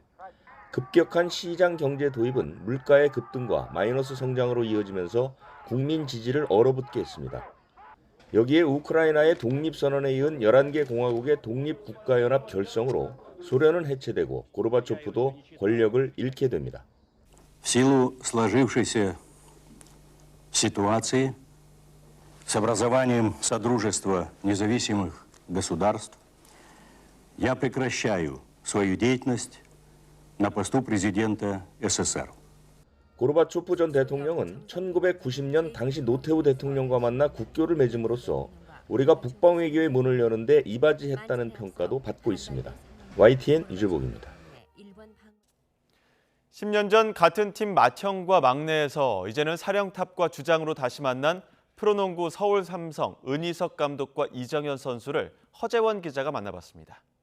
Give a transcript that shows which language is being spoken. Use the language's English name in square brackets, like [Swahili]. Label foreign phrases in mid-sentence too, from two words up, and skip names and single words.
[Korean] 급격한 시장 경제 도입은 물가의 급등과 마이너스 성장으로 이어지면서 국민 지지를 얼어붙게 했습니다. 여기에 우크라이나의 독립선언에 이은 11개 공화국의 독립국가연합 결성으로 소련은 해체되고 고르바초프도 권력을 잃게 됩니다. [Russian] В силу сложившейся ситуации с образованием Содружества независимых государств я прекращаю свою деятельность на посту президента СССР. [Korean] 고르바초프 전 대통령은 1990년 당시 노태우 대통령과 만나 국교를 맺음으로써 우리가 북방외교의 문을 여는데 이바지했다는 평가도 받고 있습니다. YTN 유재복입니다. 10년 전 같은 팀 맏형과 막내에서 이제는 사령탑과 주장으로 다시 만난 프로농구 서울 삼성 은희석 감독과 이정현 선수를 허재원 기자가 만나봤습니다.